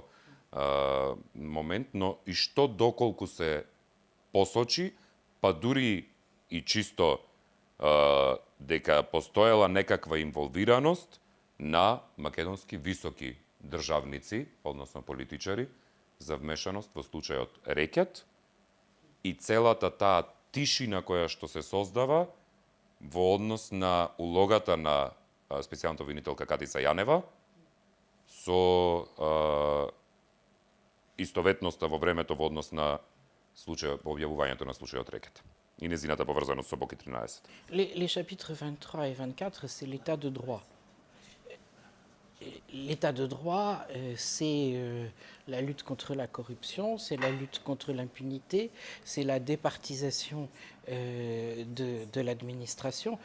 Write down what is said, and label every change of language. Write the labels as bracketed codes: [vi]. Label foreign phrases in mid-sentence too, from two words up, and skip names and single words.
[mk] момент, но и што доколку се посочи, па дури и чисто дека постоела некаква инволвираност на македонски високи државници, односно политичари, за вмешаност во случајот Рекет и целата таа тишина која што се создава во однос на улогата на специјалната обвинителка Катица Јанева со истоветноста во времето во однос на случајот, објавувањето на случајот Рекет и незината поврзаност со Боки 13. [fr] Les chapitres 23 et 24, c'est l'état de droit. L'état de droit, c'est la lutte contre la corruption, c'est la lutte contre l'impunité, c'est la départisation de l'administration.